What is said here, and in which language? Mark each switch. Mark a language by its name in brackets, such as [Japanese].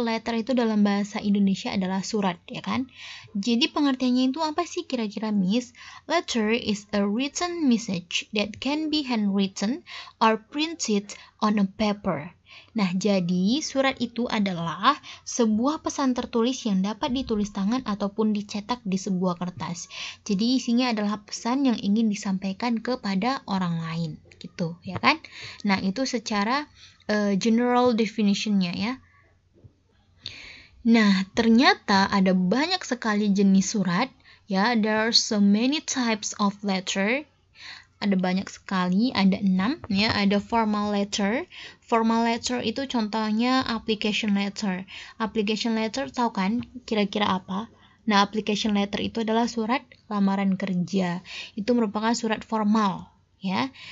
[Indonesian] Letter itu dalam bahasa Indonesia adalah surat, ya kan? Jadi pengertiannya itu apa sih kira-kira, Miss? [English] Letter is a written message that can be handwritten or printed on a paper. [Indonesian] Nah, jadi surat itu adalah sebuah pesan tertulis yang dapat ditulis tangan ataupun dicetak di sebuah kertas. Jadi isinya adalah pesan yang ingin disampaikan kepada orang lain, gitu, ya kan? Nah, itu secara general definition-nya ya. Nah, ternyata ada banyak sekali jenis surat, ya. [English] There are so many types of letter. [Indonesian] Ada banyak sekali, ada 6 ya. Ada formal letter. Formal letter itu contohnya application letter. Application letter tahu kan kira-kira apa? Nah, application letter itu adalah surat lamaran kerja. Itu merupakan surat formal ya.